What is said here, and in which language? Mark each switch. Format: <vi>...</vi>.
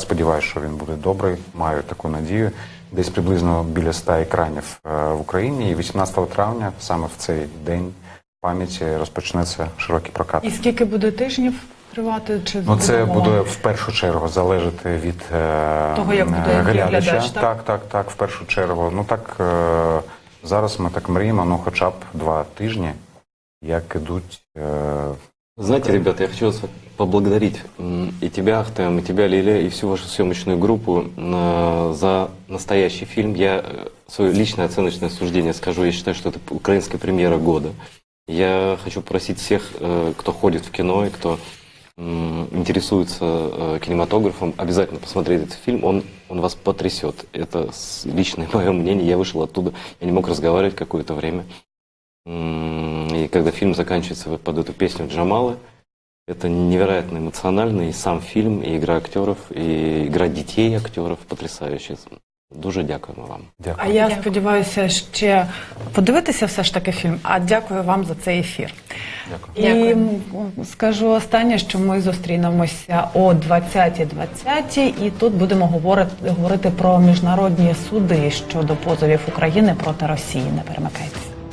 <uk>Сподіваюся, що він буде добрий. Маю таку надію. Десь приблизно біля 100 екранів в Україні. І 18 травня, саме в цей день пам'яті, розпочнеться широкий прокат. І скільки буде тижнів тривати? Чи ну, це буде в першу чергу залежати від того, як буде глядача. глядач, Так, в першу чергу. Ну так, зараз ми так мріємо, ну хоча б 2 тижні, як ідуть.</uk> <ru>Знаете, ребята, я хочу вас поблагодарить и тебя, Ахтем, и тебя, Лиля, и всю вашу съемочную группу за настоящий фильм. Я свое личное оценочное суждение скажу. Я считаю, что это украинская премьера года. Я хочу просить всех, кто ходит в кино и кто интересуется кинематографом, обязательно посмотреть этот фильм. Он вас потрясет. Это личное мое мнение. Я вышел оттуда, я не мог разговаривать какое-то время. И когда фильм заканчивается под эту песню Джамалы, это невероятно эмоционально. И сам фильм, и игра актеров, и игра детей актеров потрясающая.</ru> <uk>Дуже дякуємо вам. Дякую. А я сподіваюся ще подивитися все ж таки фільм, а дякую вам за цей ефір. Дякую. І скажу останнє, що ми зустрінемося о 20:20 і тут будемо говорити про міжнародні суди щодо позовів України проти Росії. Не перемикайтеся.</uk>